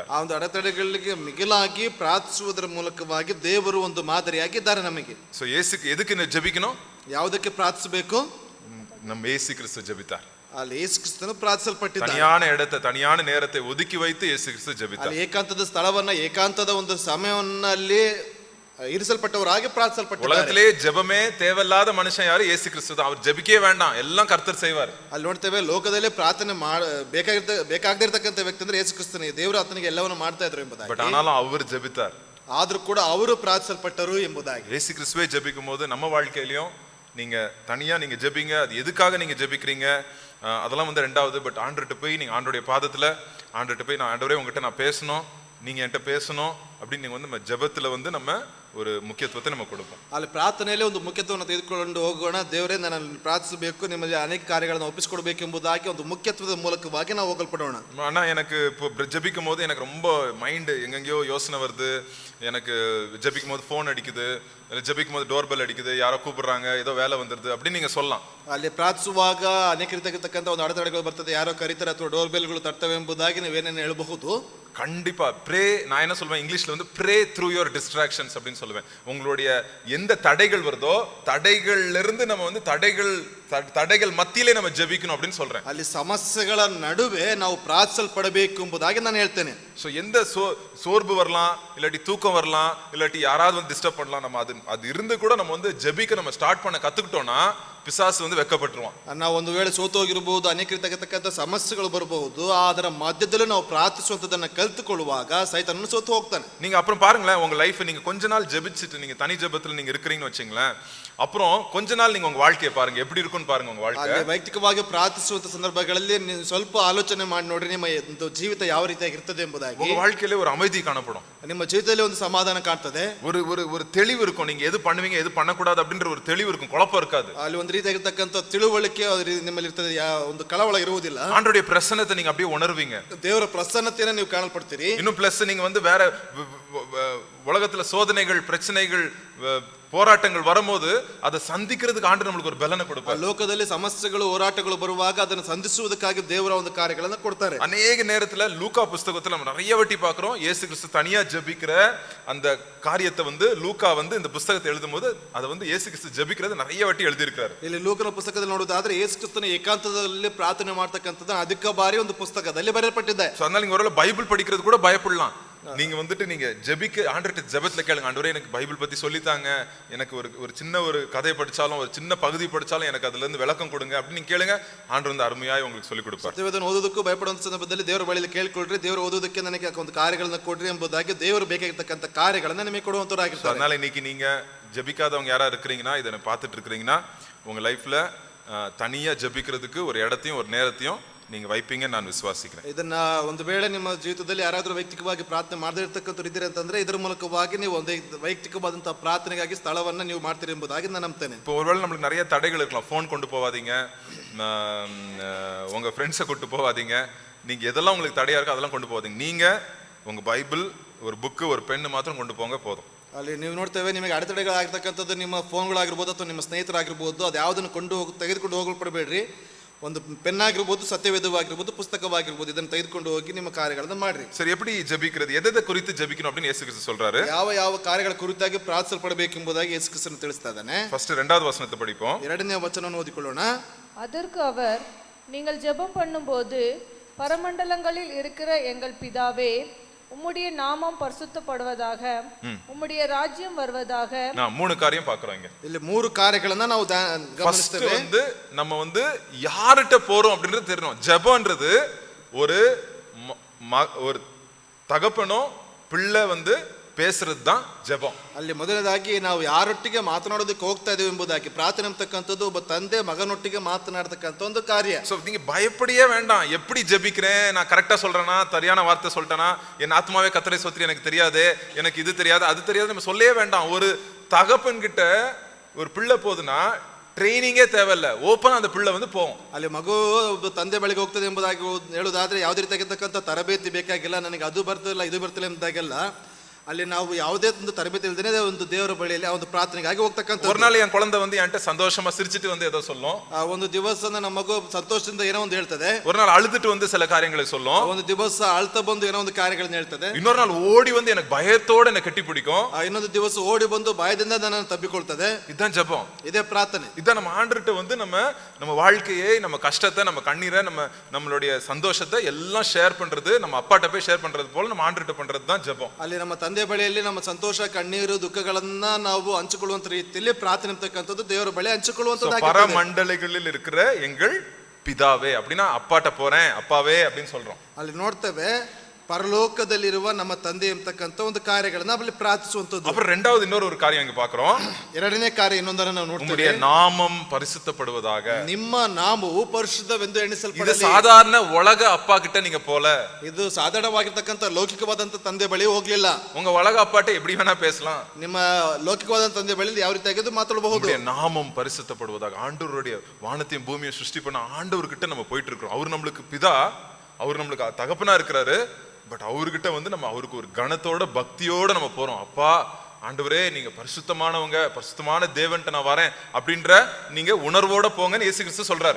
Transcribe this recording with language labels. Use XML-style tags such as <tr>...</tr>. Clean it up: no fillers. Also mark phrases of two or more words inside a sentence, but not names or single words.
<kn>ಆ ಒಂದು ಅಡೆತಡೆಗಳಿಗೆ ಮಿಗಿಲಾಗಿ ಪ್ರಾರ್ಥಿಸುವುದರ ಮೂಲಕವಾಗಿ ದೇವರು ಒಂದು ಮಾದರಿಯಾಗಿದ್ದಾರೆ ನಮಗೆ.</kn> <ta>சோ இயேசுக்கு எதுக்கு ஜெபிக்கணும்,</ta> <kn>ಯಾವುದಕ್ಕೆ ಪ್ರಾರ್ಥಿಸಬೇಕು?</kn> <ta>நம்ம இயேசு கிறிஸ்து ஜெபித்தார்.</ta> <kn>ಅಲ್ಲಿ ಯೇಸು ಕ್ರಿಸ್ತನು ಪ್ರಾರ್ಥಿಸಲ್ಪಟ್ಟಿದ್ದಾರೆ.</kn> <ta>தனியான இடத்தை, தனியான நேரத்தை ஒதுக்கி வைத்து இயேசு கிறிஸ்து ஜெபித்தார்.</ta> <kn>ಅಲ್ಲಿ ಏಕಾಂತದ ಸ್ಥಳವನ್ನ, ಏಕಾಂತದ ಒಂದು ಸಮಯವನ್ನ ಅಲ್ಲಿ ಇರಿಸಲ್ಪಟ್ಟವರಾಗಿ ಪ್ರಾರ್ಥಿಸಲ್ಪಟ್ಟಿದ್ದಾರೆ.</kn> <ta>உலகத்திலே ஜெபமே தேவையில்லாத மனுஷன் யாரு? இயேசு கிறிஸ்து தான். அவர் ஜெபிக்கவே வேண்டாம், எல்லாம் கர்த்தர் செய்வார்.</ta> <kn>ಅಲ್ಲಿ ನೋಡ್ತೇವೆ, ಲೋಕದಲ್ಲಿ ಪ್ರಾರ್ಥನೆ ಬೇಕಾಗದಿರ್ತಕ್ಕಂಥ ವ್ಯಕ್ತಿ ಅಂದ್ರೆ ಯೇಸು ಕ್ರಿಸ್ತನೇ, ದೇವರು ಆತನಿಗೆ ಎಲ್ಲವನ್ನು ಮಾಡ್ತಾ ಇದ್ರು ಎಂಬುದಾಗಿ.</kn> <ta>பட் ஆனாலும் அவர் ஜெபித்தார்.</ta> <kn>ಆದ್ರೂ ಕೂಡ ಅವರು ಪ್ರಾರ್ಥಿಸಲ್ಪಟ್ಟರು ಎಂಬುದಾಗಿ.</kn> <ta>இயேசு கிறிஸ்துவே ஜெபிக்கும் போது நம்ம வாழ்க்கையிலயும் நீங்க தனியா நீங்க ஜெபிங்க. அது எதுக்காக நீங்க ஜெபிக்கிறீங்க அதெல்லாம் ரெண்டாவது. பட் ஆண்டவர்கிட்ட போய் நீங்க ஆண்டவருடைய பாதத்துல, ஆண்டவர்கிட்ட போய், நான் ஆண்டவரே உங்ககிட்ட நான் பேசணும், நீங்க என்கிட்ட பேசணும் அப்படின்னு நீங்க வந்து நம்ம ஜெபத்துல வந்து நம்ம ஒரு முக்கியத்துவத்தை நம்ம கொடுப்போம்.</ta> <kn>ಅಲ್ಲಿ ಪ್ರಾರ್ಥನೆಯಲ್ಲಿ ಒಂದು ಮುಖ್ಯತ್ವವನ್ನು ತೆಗೆದುಕೊಂಡು ಹೋಗೋಣ. ದೇವರೇ ನನ್ನನ್ನು ಪ್ರಾರ್ಥಿಸಬೇಕು, ನಿಮಗೆ ಅನೇಕ ಕಾರ್ಯಗಳನ್ನು ಒಪ್ಪಿಸಿಕೊಡಬೇಕು ಎಂಬುದಾಗಿ ಒಂದು ಮುಖ್ಯತ್ವದ ಮೂಲಕವಾಗಿ ನಾವು ಹೋಗಲ್ಪಡೋಣ.</kn> <ta>ஆனா எனக்கு இப்போ ஜெபிக்கும் போது எனக்கு ரொம்ப மைண்ட் எங்கெங்கயோ யோசனை வருது. எனக்கு ஜெபிக்கும் போது ஃபோன் அடிக்குது, இல்லை ஜெபிக்கும் போது</ta> <en>door bell</en> <ta>அடிக்குது, யாரோ கூப்பிடுறாங்க, ஏதோ வேலை வந்துருது அப்படின்னு நீங்க சொல்லலாம்.</ta> <kn>ಅಲ್ಲಿ ಪ್ರಾರ್ಥಿಸುವಾಗ ಅನೇಕ ರೀತಿಯಾಗಿರ್ತಕ್ಕಂಥ ಒಂದು ಅಡೆತಡೆಗಳು ಬರ್ತದೆ, ಯಾರೋ ಕರೀತಾರೆ ಅಥವಾ</kn> <en>door bells</en> <kn>ತರ್ತವೆ ಎಂಬುದಾಗಿ ನೀವೇನೇನು ಹೇಳಬಹುದು.</kn> <ta>கண்டிப்பா ப்ரே, நான் என்ன சொல்வேன் இங்கிலீஷ்ல வந்து</ta> <en>pray through your distractions</en> <ta>அப்படின்னு சொல்லுவேன். உங்களுடைய எந்த தடைகள் வருதோ தடைகள்ல இருந்து நம்ம வந்து தடைகள் மத்தியிலே நம்ம ஜெபிக்கணும் அப்படின்னு சொல்றேன்.</ta> <kn>ಅಲ್ಲಿ ಸಮಸ್ಯೆಗಳ ನಡುವೆ ನಾವು ಪ್ರಾರ್ಥಿಸಲ್ಪಡಬೇಕು ಎಂಬುದಾಗಿ ನಾನು ಹೇಳ್ತೇನೆ.</kn> <ta>ஸோ எந்த சோர்வு வரலாம், இல்லாட்டி தூக்கம் வரலாம், இல்லாட்டி யாராவது வந்து டிஸ்டர்ப் பண்ணலாம், நம்ம அது இருந்து கூட நம்ம வந்து ஜெபிக்க நம்ம ஸ்டார்ட் பண்ண கத்துக்கிட்டோம்னா பிசாசு வந்து வெட்கப்பட்டுருவான்.</ta> <kn>ನಾವು ಒಂದು ವೇಳೆ ಸೋತು ಹೋಗಿರಬಹುದು, ಅನೇಕ ರೀತಿಯಾಗಿರ್ತಕ್ಕಂಥ ಸಮಸ್ಯೆಗಳು ಬರಬಹುದು, ಅದರ ಮಧ್ಯದಲ್ಲೂ ನಾವು ಪ್ರಾರ್ಥಿಸುವಂಥದ್ದನ್ನು ಕಲ್ತುಕೊಳ್ಳುವಾಗ ಸೈತಾನನು ಸೋತು ಹೋಗ್ತಾನೆ.</kn> <ta>நீங்க அப்புறம் பாருங்களேன், உங்க லைஃப் நீங்க கொஞ்ச நாள் ஜெபிச்சுட்டு நீங்க தனி ஜெபத்துல நீங்க இருக்கிறீங்கன்னு வச்சுங்களேன், அப்புறம் கொஞ்ச நாள் நீங்க உங்க வாழ்க்கையை பாருங்க எப்படி இருக்குன்னு பாருங்க. உங்க வாழ்க்கை</ta> <kn>ಅಲ್ಲಿ ವೈಯಕ್ತಿಕವಾಗಿ ಪ್ರಾರ್ಥಿಸುವಂತ ಸಂದರ್ಭಗಳಲ್ಲಿ ನೀವು ಸ್ವಲ್ಪ ಆಲೋಚನೆ ಮಾಡಿ ನೋಡ್ರಿ, ನಿಮ್ಮ ಜೀವಿತ ಯಾವ ರೀತಿಯಾಗಿರ್ತದೆ ಎಂಬುದಾಗಿ.</kn> <ta>உங்க வாழ்க்கையில ஒரு அமைதி காணப்படும்,</ta> <kn>ನಿಮ್ಮ ಜೀವಿತದಲ್ಲಿ ಒಂದು ಸಮಾಧಾನ ಕಾಣ್ತದೆ,</kn> <ta>ஒரு தெளிவு இருக்கும். நீங்க எது பண்ணுவீங்க எது பண்ணக்கூடாது அப்படின்ற ஒரு தெளிவு இருக்கும், குழப்பம் இருக்காது.</ta> <kn>ಅಲ್ಲಿ ಒಂದು ರೀತಿಯಾಗಿರ್ತಕ್ಕಂಥ ತಿಳುವಳಿಕೆ ನಿಮ್ಮಲ್ಲಿ ಇರ್ತದೆ, ಒಂದು ಕಳವಳ ಇರುವುದಿಲ್ಲ.</kn> <ta>ஆண்டவருடைய பிரசன்னத்தை நீங்க அப்படியே உணர்வீங்க,</ta> <kn>ದೇವರ ಪ್ರಸನ್ನತೆಯನ್ನು ನೀವು ಕಾಣಲ್ಪಡ್ತೀರಿ.</kn> <ta>இன்னும் பிளஸ் நீங்க வந்து வேற உலகத்துல சோதனைகள் பிரச்சனைகள் போராட்டங்கள் வரும்போது அதை சந்திக்கிறதுக்கு ஆண்டு நம்மளுக்கு ஒரு பலனை கொடுப்பார்.</ta> <kn>ಲೋಕದಲ್ಲಿ ಸಮಸ್ಯೆಗಳು ಹೋರಾಟಗಳು ಬರುವಾಗ ಅದನ್ನು ಸಂಧಿಸುವುದಕ್ಕಾಗಿ ದೇವರ ಒಂದು ಕಾರ್ಯಗಳನ್ನು ಕೊಡ್ತಾರೆ.</kn> <ta>அநேக நேரத்துல லூக்கா புஸ்தகத்துல நம்ம நிறைய வாட்டி பார்க்கிறோம், இயேசு கிறிஸ்து தனியா ஜெபிக்கிற அந்த காரியத்தை வந்து லூக்கா வந்து இந்த புஸ்தகத்தை எழுதும் போது அதை வந்து இயேசு கிறிஸ்து ஜெபிக்கிறது நிறைய வாட்டி எழுதியிருக்காரு.</ta> <kn>ಇಲ್ಲಿ ಲೂಕನ ಪುಸ್ತಕದಲ್ಲಿ ನೋಡುವುದಾದ್ರೆ ಯೇಸು ಕ್ರಿಸ್ತನ ಏಕಾಂತದಲ್ಲಿ ಪ್ರಾರ್ಥನೆ ಮಾಡ್ತಕ್ಕಂಥದ್ದು ಅಧಿಕ ಬಾರಿ ಒಂದು ಪುಸ್ತಕದಲ್ಲಿ ಬರೆಯಲ್ಪಟ್ಟಿದೆ.</kn> <ta>அதனால நீங்க ஒருவேளை பைபிள் படிக்கிறது கூட பயப்படலாம். நீங்க வந்துட்டு நீங்க ஜெபிக்க ஆண்டவர்கிட்ட ஜெபத்துல கேளுங்க, ஆண்டவரே எனக்கு பைபிள் பத்தி சொல்லித்தாங்க, எனக்கு ஒரு சின்ன ஒரு கதை படிச்சாலும் ஒரு சின்ன பகுதி படிச்சாலும் எனக்கு அதுல இருந்து விளக்கம் கொடுங்க அப்படின்னு நீங்க கேளுங்க. ஆண்டவர் வந்து அருமையாய் உங்களுக்கு சொல்லி கொடுப்பார்.</ta> <kn>ಸತ್ಯವೇದನ ಓದೋದಕ್ಕೂ ಭಯಪಡುವಂತ ಸಂದರ್ಭದಲ್ಲಿ ದೇವರ ಬಳಿಯಲ್ಲಿ ಕೇಳ್ಕೊಳ್ರಿ, ದೇವರು ಓದೋದಕ್ಕೆ ನನಗೆ ಒಂದು ಕಾರ್ಯಗಳನ್ನ ಕೊಡ್ರಿ ಎಂಬುದಾಗಿ ದೇವರು ಬೇಕಾಗಿರ್ತಕ್ಕಂಥ ಕಾರ್ಯಗಳನ್ನ ನಿಮಗೆ ಕೊಡುವಂತರಾಗಿರ್ತಾರೆ.</kn> <ta>அதனால இன்னைக்கு நீங்க ஜெபிக்காதவங்க யாரா இருக்கிறீங்கன்னா, இதை பார்த்துட்டு இருக்கிறீங்கன்னா, உங்க லைஃப்ல தனியா ஜெபிக்கிறதுக்கு ஒரு இடத்தையும் ஒரு நேரத்தையும் நீங்க வைப்பீங்கன்னு நான் விசுவாசிக்கிறேன்.</ta> <kn>ಇದನ್ನ ಒಂದು ವೇಳೆ ನಿಮ್ಮ ಜೀವಿತದಲ್ಲಿ ಯಾರಾದರೂ ವೈಯಕ್ತಿಕವಾಗಿ ಪ್ರಾರ್ಥನೆ ಮಾಡದೇ ಇರ್ತಕ್ಕಂಥವ್ರು ಇದ್ದೀರಿ ಅಂತಂದ್ರೆ ಇದರ ಮೂಲಕವಾಗಿ ನೀವು ಒಂದು ವೈಯಕ್ತಿಕವಾದಂತಹ ಪ್ರಾರ್ಥನೆಗಾಗಿ ಸ್ಥಳವನ್ನ ನೀವು ಮಾಡ್ತೀರಿ ಎಂಬುದಾಗಿ ನಾನು ನಂಬ್ತೇನೆ.</kn> <ta>இப்போ ஒருவேளை நம்மளுக்கு நிறைய தடைகள் இருக்கலாம், ஃபோன் கொண்டு போவாதீங்க, உங்க ஃப்ரெண்ட்ஸை கொண்டு போவாதீங்க, நீங்க எதெல்லாம் உங்களுக்கு தடையா இருக்கோ அதெல்லாம் கொண்டு போவாதீங்க. நீங்க உங்க பைபிள் ஒரு புக்கு ஒரு பென்னு மாத்திரம் கொண்டு போங்க போதும்.</ta> <kn>ಅಲ್ಲಿ ನೀವು ನೋಡ್ತೇವೆ, ನಿಮಗೆ ಅಡೆತಡೆಗಳಾಗಿರ್ತಕ್ಕಂಥದ್ದು ನಿಮ್ಮ ಫೋನ್ಗಳಾಗಿರ್ಬೋದು ಅಥವಾ ನಿಮ್ಮ ಸ್ನೇಹಿತರಾಗಿರ್ಬೋದು, ಅದು ಯಾವುದನ್ನು ತೆಗೆದುಕೊಂಡು ಹೋಗಲ್ಪಡಬೇಡ್ರಿ. ಒಂದು ಪೆನ್ ಆಗಿರ್ಬೋದು, ಸತ್ಯವೇದವಾಗಿರ್ಬೋದು, ಪುಸ್ತಕವಾಗಿರ್ಬೋದು, ಇದನ್ನು ತೆಗೆದುಕೊಂಡು ಹೋಗಿ ನಿಮ್ಮ ಕಾರ್ಯಗಳನ್ನು ಮಾಡ್ರಿ.</kn> <ta>சரி, எப்படி ஜெபிக்கிறது, எதை குறித்து ஜெபிக்கணும் அப்படின்னு இயேசு கிறிஸ்து சொல்றாரு.</ta> <kn>ಯಾವ ಕಾರ್ಯಗಳ ಕುರಿತಾಗಿ ಪ್ರಾರ್ಥಿಸಲ್ಪಡಬೇಕು ಎಂಬುದಾಗಿ ಯೇಸು ಕ್ರಿಸ್ತನು ತಿಳಿಸ್ತಾ ಇದ್ದಾನೆ.</kn> <ta>ஃபர்ஸ்ட் 2வது வசனத்தை படிப்போம்.</ta> <kn>2ನೇ ವಚನವನ್ನು ಓದಿಕೊಳ್ಳೋಣ.</kn> <ta>அதற்கு அவர், நீங்கள் ஜெபம் பண்ணும்போது பரமண்டலங்களில் இருக்கிற எங்கள் பிதாவே, உம்முடைய நாமம் பரிசுத்தப்படுவதாக, உம்முடைய ராஜ்யம் வருவதாக. நான் 3 காரியம் பார்க்கறோம் இங்க.</ta> <kn>ಇಲ್ಲಿ 3 ಕಾರ್ಯಗಳನ್ನ ನಾವು ಗಮನಿಸ್ತೇವೆ.</kn> <ta>வந்து நம்ம வந்து யார்கிட்ட போறோம் அப்படின்றது தெரியணும். ஜெபம்ன்றது ஒரு தகப்பனோ பிள்ளை வந்து பேசுறது தான் ஜெபம்.</ta> <kn>ಅಲ್ಲಿ ಮೊದಲನೇದಾಗಿ ನಾವು ಯಾರೊಟ್ಟಿಗೆ ಮಾತನಾಡೋದಕ್ಕೆ ಹೋಗ್ತಾ ಇದೀವಿ ಎಂಬುದಾಗಿ ಪ್ರಾರ್ಥನೆ ಅಂತಕ್ಕಂಥದ್ದು ಒಬ್ಬ ತಂದೆ ಮಗನೊಟ್ಟಿಗೆ ಮಾತನಾಡತಕ್ಕಂಥ ಒಂದು ಕಾರ್ಯ.</kn> <ta>சோ நீங்க பயப்படியே வேண்டாம், எப்படி ஜெபிக்கிறேன், நான் கரெக்டா சொல்றேனா, சரியான வார்த்தை சொல்லிட்டேனா, என் ஆத்மாவே கர்த்தரை ஸ்தோத்திரி, எனக்கு தெரியாது, எனக்கு இது தெரியாது அது தெரியாது நம்ம சொல்லவே வேண்டாம். ஒரு தகப்பன் கிட்ட ஒரு பிள்ளை போகுதுன்னா ಟ್ರೈನಿಂಗೇ தேவையில்ல, ಓಪನ್ அந்த பிள்ளை வந்து போகும்.</ta> <kn>ಅಲ್ಲಿ ಮಗು ತಂದೆ ಬಳಿಗೆ ಹೋಗ್ತದೆ ಎಂಬುದಾಗಿ ಹೇಳುವುದಾದ್ರೆ ಯಾವುದೇ ರೀತಿಯಾಗಿರ್ತಕ್ಕಂಥ ತರಬೇತಿ ಬೇಕಾಗಿಲ್ಲ, ನನಗೆ ಅದು ಬರ್ತಿಲ್ಲ ಇದು ಬರ್ತಿಲ್ಲ ಎಂಬುದಾಗೆಲ್ಲ ಅಲ್ಲಿ ನಾವು ಯಾವುದೇ ಒಂದು ತರಬೇತಿ ಇಲ್ಲದೇ ಒಂದು ದೇವರ ಬಳಿಯಲ್ಲಿ ಆ ಒಂದು ಪ್ರಾರ್ಥನೆಗಾಗಿ ಹೋಗ್ತಕ್ಕಂಥ.</kn> <ta>ஒரு நாள் என் குழந்தை வந்து என்கிட்ட சந்தோஷமா சிரிச்சிட்டு வந்து ஏதோ சொல்லும்.</ta> <kn>ಒಂದು ದಿವಸ ನಮ್ಮ ಮಗು ಸಂತೋಷದಿಂದ ಏನೋ ಒಂದು ಹೇಳ್ತದೆ.</kn> <ta>ஒரு நாள் அழுதுட்டு வந்து சில காரியங்களை சொல்லும்.</ta> <kn>ಒಂದು ದಿವಸ ಅಳ್ತಾ ಬಂದು ಏನೋ ಒಂದು ಕಾರ್ಯಗಳನ್ನ ಹೇಳ್ತದೆ.</kn> <ta>இன்னொரு நாள் ஓடி வந்து எனக்கு பயத்தோட என்ன கட்டி பிடிக்கும்.</ta> <kn>ಇನ್ನೊಂದು ದಿವಸ ಓಡಿ ಬಂದು ಭಯದಿಂದ ನನ್ನನ್ನು ತಬ್ಬಿಕೊಳ್ತದೆ.</kn> <ta>இதுதான் ஜெபம்,</ta> <kn>ಇದೇ ಪ್ರಾರ್ಥನೆ.</kn> <ta>இதான் நம்ம ஆண்டவர்கிட்ட வந்து நம்ம வாழ்க்கையை, நம்ம கஷ்டத்தை, நம்ம கண்ணீரை, நம்மளுடைய சந்தோஷத்தை எல்லாம் ஷேர் பண்றது, நம்ம அப்பாட்ட போய் ஷேர் பண்றது போல நம்ம ஆண்டவர்கிட்ட பண்றது தான் ஜெபம்.</ta> <kn>ಅಲ್ಲಿ ನಮ್ಮ ತಂದೆ ಬಳಿಯಲ್ಲಿ ನಮ್ಮ ಸಂತೋಷ ಕಣ್ಣೀರು ದುಃಖಗಳನ್ನ ನಾವು ಹಂಚಿಕೊಳ್ಳುವಂತ ರೀತಿಯಲ್ಲಿ ಪ್ರಾರ್ಥನೆ ಅಂತಕ್ಕಂಥದ್ದು ದೇವರ ಬಳಿ ಹಂಚಿಕೊಳ್ಳುವಂತದ್ದಾಗಿದೆ.</kn> <ta>பரமண்டலங்களில் இருக்கிற எங்கள் பிதாவே அப்படின்னா அப்பாட்ட போறேன், அப்பாவே அப்படின்னு சொல்றோம்.</ta> <kn>ಅಲ್ಲಿ ನೋಡ್ತೇವೆ, ಪರಲೋಕದಲ್ಲಿರುವ ನಮ್ಮ ತಂದೆ ಎಂಬತಕ್ಕಂಥ ಒಂದು ಕಾರ್ಯಗಳನ್ನ ಅಲ್ಲಿ ಪ್ರಾರ್ಥಿಸುವಂತದ್ದು.</kn> <ta>அப்புறம் ரெண்டாவது இன்னொரு ஒரு காரியம் இங்க பாக்குறோம்.</ta> <kn>ಎರಡನೇ ಕಾರ್ಯ ಇನ್ನೊಂದನ್ನು ನಾವು</kn> <ta>உம்முடைய</ta> <kn>ನೋಡ್ತೇವೆ.</kn> <ta>நாமம் பரிசுத்தப்படுவதாக.</ta> <kn>ನಿಮ್ಮ ನಾಮವು ಪರಿಶುದ್ಧವೆಂದು</kn> <ta>இது</ta> <kn>ಎಣಿಸಲ್ಪಡಲಿ.</kn> <ta>சாதாரண உலக அப்பா கிட்ட நீங்க போல.</ta> <kn>ಇದು ಸಾಧಾರಣವಾಗಿರ್ತಕ್ಕಂಥ ಲೌಕಿಕವಾದಂತ ತಂದೆ ಬಳಿ ಹೋಗ್ಲಿಲ್ಲ.</kn> <ta>உங்க உலக அப்பாட்ட எப்படி வேணா பேசலாம்.</ta> <kn>ನಿಮ್ಮ ಲೌಕಿಕವಾದಂತ ತಂದೆ ಬಳಿ ಯಾವ ರೀತಿಯಾಗಿ ಮಾತಾಡಬಹುದು.</kn> <ta>உம்முடைய நாமம் பரிசுத்தப்படுவதாக. ஆண்டவருடைய வானத்தையும் பூமியை சிருஷ்டி பண்ண ஆண்டவர்கிட்ட நம்ம போயிட்டு இருக்கோம். அவர் நம்மளுக்கு பிதா, அவர் நம்மளுக்கு தகப்பனா இருக்கிறாரு. பட் அவர்கிட்ட வந்து நம்ம அவருக்கு ஒரு கணத்தோட பக்தியோட நம்ம போறோம். அப்பா ஆண்டவரே நீங்க பரிசுத்தமானவங்க, பரிசுத்தமான தேவன்ட்ட நான் வரேன் அப்படின்ற நீங்க உணர்வோட போங்கன்னு இயேசு கிறிஸ்து சொல்றாரு.</ta>